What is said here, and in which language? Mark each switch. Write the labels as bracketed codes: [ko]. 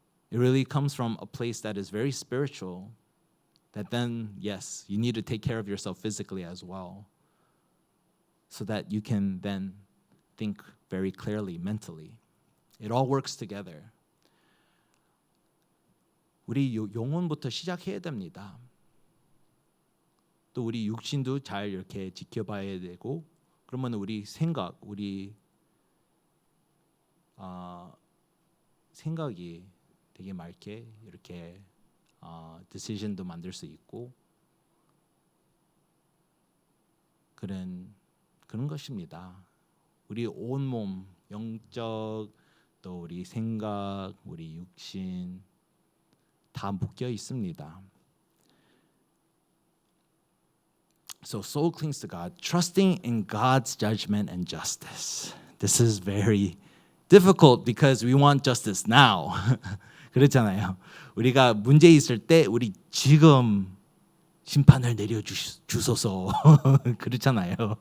[en] It really comes from a place that is very spiritual, that then, yes, you need to take care of yourself physically as well, so that you can then think very clearly mentally. It all works together. [ko] 우리 영혼부터 시작해야 됩니다. 또 우리 육신도 잘 이렇게 지켜봐야 되고, 그러면 우리 생각, 우리 생각이 되게 맑게 이렇게 decision도 만들 수 있고 그런 것입니다. 우리 온몸, 영적, 또 우리 생각, 우리 육신 다 묶여 있습니다. [en] So soul clings to God, trusting in God's judgment and justice. This is very difficult because we want justice now. [ko] 그렇잖아요. 우리가 문제 있을 때 우리 지금 심판을 내려주소서. 그렇잖아요.